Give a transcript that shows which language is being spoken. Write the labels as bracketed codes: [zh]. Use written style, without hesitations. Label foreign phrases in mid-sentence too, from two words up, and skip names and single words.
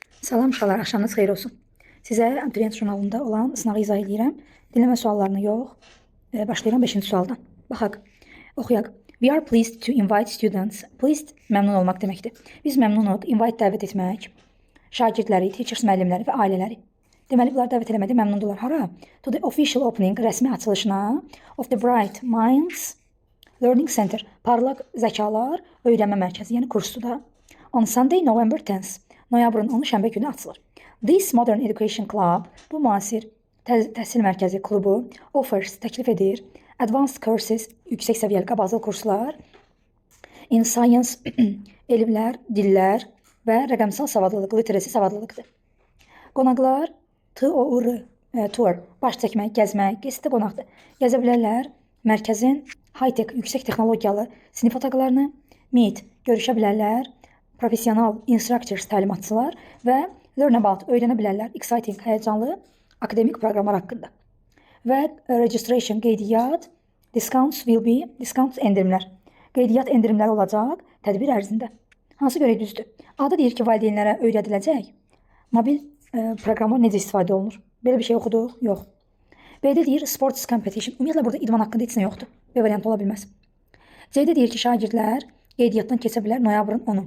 [az] Salam uşaqlar, axşamınız xeyir olsun. Sizə Abituriyent jurnalında olan sınağı izah edirəm. Dinləmə suallarını yox. Başlayıram 5-ci sualdan. Baxaq, oxuyaq. [en] We are pleased to invite students. [az] Pleased məmnun olmaq deməkdir. Biz məmnunuq, invite dəvət etmək. Şagirdləri, teachers, müəllimləri və ailələri. Deməli, bunlar dəvət eləmədə məmnundular. Hara? [en] To the official opening, [az] rəsmi açılışına [en] of the Bright Minds Learning Center. [az] Parlaq zəkalar öyrənmə mərkəzi, yəni kursdur da. [en] On Sunday, November 10th. [az] Noyabrın 10-u şənbə günü açılır. [en] This Modern Education Club, [az] bu müasir təhsil mərkəzi klubu, offers, təklif edir, [en] advanced courses, [az] yüksək səviyyəli qabaqcıl kurslar, [en] in science, [az] elmlər, dillər və rəqəmsal savadlılıq, literacy savadlılıqdır. Qonaqlar, tour, baş çəkmək, gəzmək, gezdə qonaqdır. Gəzə bilərlər, mərkəzin high-tech, yüksək texnologiyalı sinif otaqlarını, meet, görüşə bilərlər, [en] professional instructors, [az] təlimatçılar və [en] learn about, [az] öyrənə bilərlər, exciting, həyəcanlı, akademik proqramlar haqqında. Və registration, qeydiyyat, [en] discounts will be, discounts endirimlər. [az] Qeydiyyat endirimləri olacaq tədbir ərzində. Hansı görə düzdür? A-da deyir ki, valideynlərə öyrədiləcək. Mobil proqramlar necə istifadə olunur? Belə bir şey oxuduq? Yox. B-də deyir [en] sports competition. [az] Ümumiyyətlə, burada idman haqqında heç nə yoxdur. B variantı ola bilməz. C-də deyir ki, şagirdlər qeydiyyatdan keçə bilər noyabrın 10-u.